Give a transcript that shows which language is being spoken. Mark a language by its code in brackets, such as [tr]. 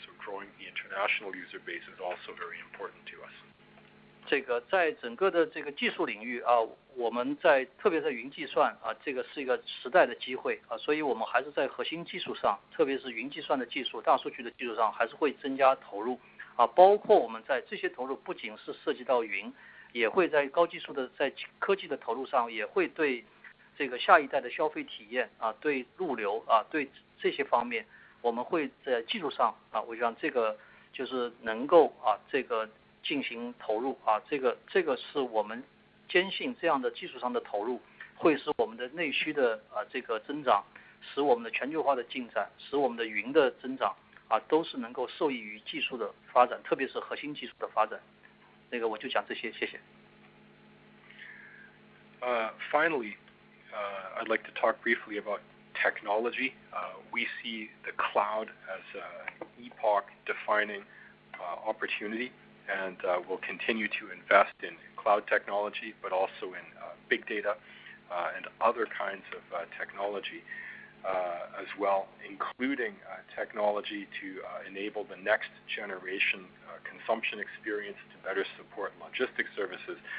[en] So growing the international user base is also very important to us. [zh] 这个在整个的这个技术领域啊，我们特别在云计算啊，这个是一个时代的机会啊，所以我们还是在核心技术上，特别是云计算的技术、大数据的技术上，还是会增加投入啊。包括我们在这些投入不仅是涉及到云，也会在高技术的在科技的投入上，也会对这个下一代的消费体验啊，对物流啊，对这些方面，我们会在技术上啊，我想这个就是能够啊这个。进行投入啊，这个是我们坚信这样的技术上的投入会使我们的内需的这个增长，使我们的全球化的进展，使我们的云的增长啊，都是能够受益于技术的发展，特别是核心技术的发展。那个我就讲这些，谢谢。 [en] Finally, I'd like to talk briefly about technology. We see the cloud as an epoch-defining opportunity. And we'll continue to invest in cloud technology, but also in big data and other kinds of technology as well, including technology to enable the next generation consumption experience to better support logistics services